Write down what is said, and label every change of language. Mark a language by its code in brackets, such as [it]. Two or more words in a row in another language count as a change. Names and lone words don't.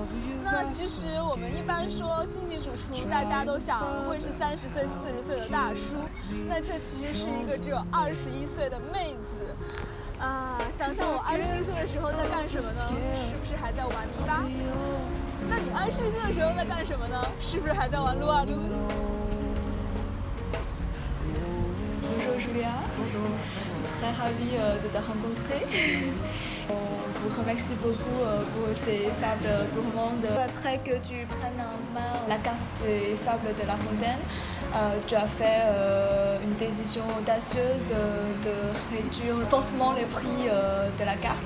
[zh] 那其实我们一般说星级主厨，大家都想会是30岁、40岁的大叔，那这其实是一个只有21岁的妹子。想想我21岁的时候在干什么呢？是不是还在玩泥巴？那你21岁的时候在干什么呢？是不是还在玩撸啊撸 ？Bonjour Julia. [fr] Bonjour. Très ravie de te rencontrer. On vous remercie beaucoup pour ces fables gourmandes. Après que tu prennes en main la carte des fables de La Fontaine, tu as fait une décision audacieuse de réduire fortement le prix de la carte.